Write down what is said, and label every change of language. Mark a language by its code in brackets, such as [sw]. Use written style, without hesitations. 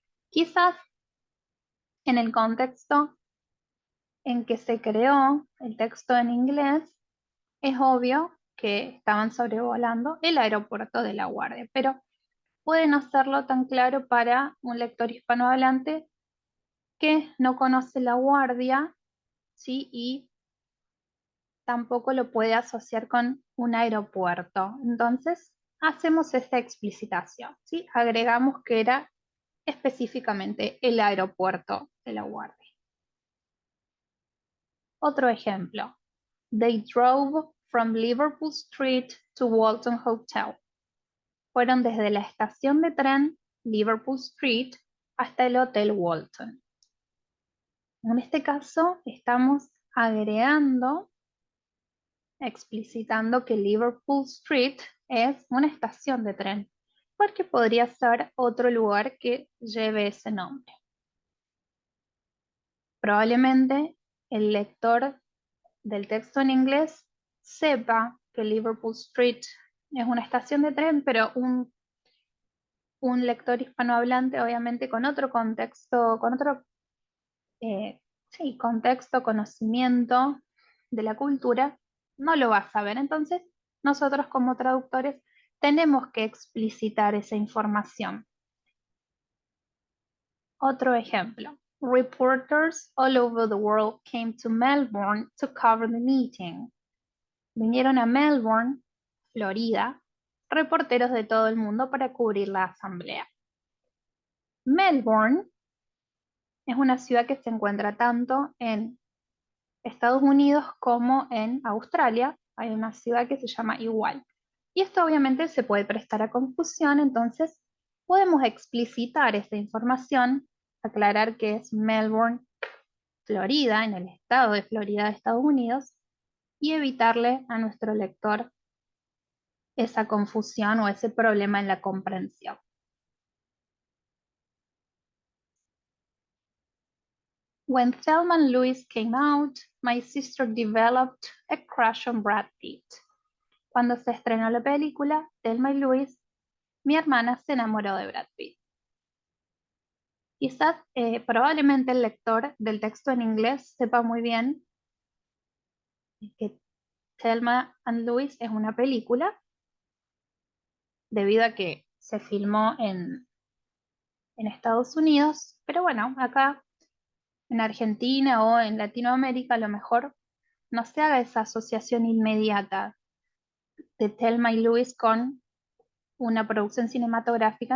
[es] Quizás en el contexto en que se creó el texto en inglés, es obvio que estaban sobrevolando el aeropuerto de La Guardia, pero puede no serlo tan claro para un lector hispanohablante que no conoce La Guardia, ¿sí? Y tampoco lo puede asociar con un aeropuerto. Entonces, hacemos esta explicitación, ¿sí? Agregamos que era específicamente el aeropuerto de La Guardia. Otro ejemplo. [en] They drove from Liverpool Street to Walton Hotel. [es] Fueron desde la estación de tren Liverpool Street hasta el Hotel Walton. En este caso estamos agregando, explicitando que Liverpool Street es una estación de tren, porque podría ser otro lugar que lleve ese nombre. Probablemente el lector del texto en inglés sepa que Liverpool Street es una estación de tren, pero un lector hispanohablante, obviamente con otro contexto, con otro contexto, conocimiento de la cultura, no lo va a saber. Entonces, nosotros como traductores tenemos que explicitar esa información. Otro ejemplo. [en] Reporters all over the world came to Melbourne to cover the meeting. [es] Vinieron a Melbourne, Florida, reporteros de todo el mundo para cubrir la asamblea. Melbourne es una ciudad que se encuentra tanto en Estados Unidos como en Australia. Hay una ciudad que se llama igual. Y esto obviamente se puede prestar a confusión, entonces podemos explicitar esa información, aclarar que es Melbourne, Florida, en el estado de Florida de Estados Unidos, y evitarle a nuestro lector esa confusión o ese problema en la comprensión. [en] When Thelma and Louise came out, my sister developed a crush on Brad Pitt. [es] Cuando se estrenó la película Thelma y Louise, mi hermana se enamoró de Brad Pitt. Quizás, probablemente el lector del texto en inglés sepa muy bien que Thelma and Louise es una película debido a que se filmó en Estados Unidos, pero bueno, acá en Argentina o en Latinoamérica a lo mejor no se haga esa asociación inmediata de Thelma y Louise con una producción cinematográfica.